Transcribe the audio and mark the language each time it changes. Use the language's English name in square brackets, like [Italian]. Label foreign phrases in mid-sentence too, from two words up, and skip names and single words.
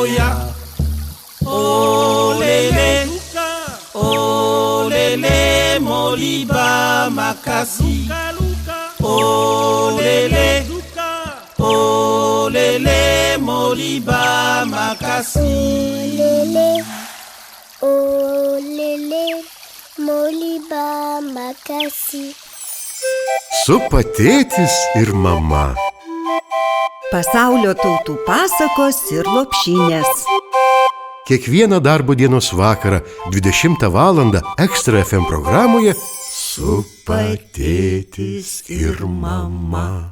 [Lingala] olele moliba makasi olele moliba makasi. Olele, moliba makasi. [Lithuanian] Supa tėtis ir mama. Pasaulio tautų pasakos ir lopšinės. Kiekvieną darbo dienos vakarą 20 valandą Ekstra FM programoje Supa tėtis ir mama.